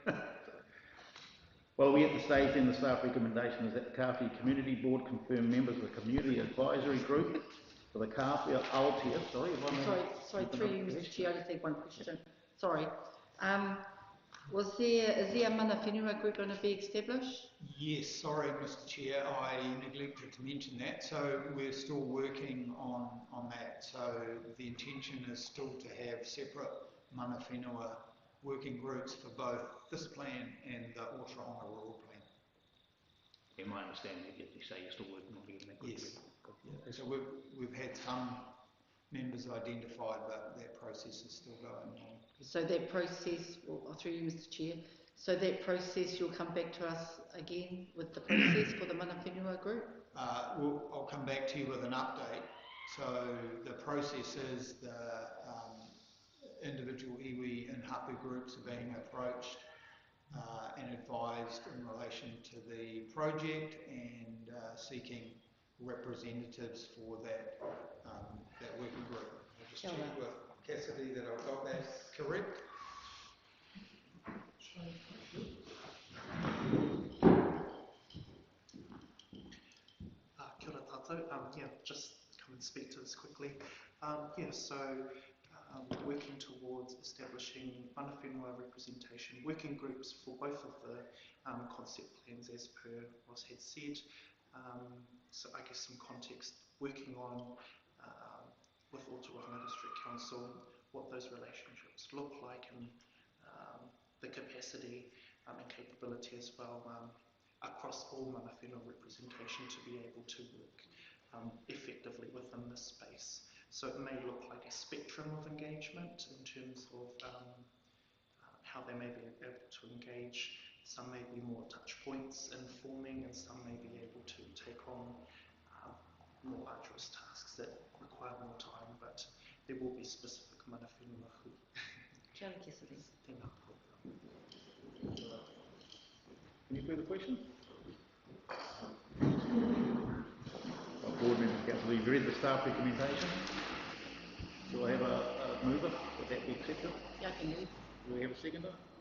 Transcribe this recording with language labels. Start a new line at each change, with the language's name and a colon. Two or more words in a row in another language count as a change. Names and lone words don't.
English: Well, we're at the stage in the staff recommendation is that the Kāwhia Community Board confirm members of the Community Advisory Group for the Kāwhia Aotea. Sorry, through you, Mr. Chair, I just have one question. Sorry. Is there a
Māori: mana whenua
English: group going to be established? Yes, sorry, Mr. Chair, I neglected to mention that. So we're still working on that. So the intention is still to have separate
Māori: mana whenua
English: working groups for both this plan and the Otorohanga Rural Plan. In my understanding, you say you're still working on getting that group. Yes. Yeah. So we've had some members identified, but that process is still going on. So that process, well, through you, Mr. Chair, so that process, you'll come back to us again with the process for the
Māori: mana whenua
English: group? I'll come back to you with an update. So the process is the individual iwi and hapu groups are being approached and advised in relation to the project and seeking representatives for that working group. I'll just check with Cassidy that I've got that correct.
Māori: Kia ora tātou.
English: Yeah, just come and speak to this quickly. Working towards establishing
Māori: mana whenua
English: representation working groups for both of the concept plans as per what had said. So I guess some context, working on with Otorohanga District Council what those relationships look like and the capacity and capability as well across all
Māori: mana whenua
English: representation to be able to work effectively within this space. So it may look like a spectrum of engagement in terms of how they may be able to engage. Some may be more touch points informing, and some may be able to take on more arduous tasks that require more time, but there will be specific
Māori: mana whenua
English: hu.
Māori: Kia ora, Cassidy.
English: Any further questions? Board members, council, you've read the staff recommendation. Do I have a mover? Would that be accepted? Yeah, I can move. Do we have a seconder?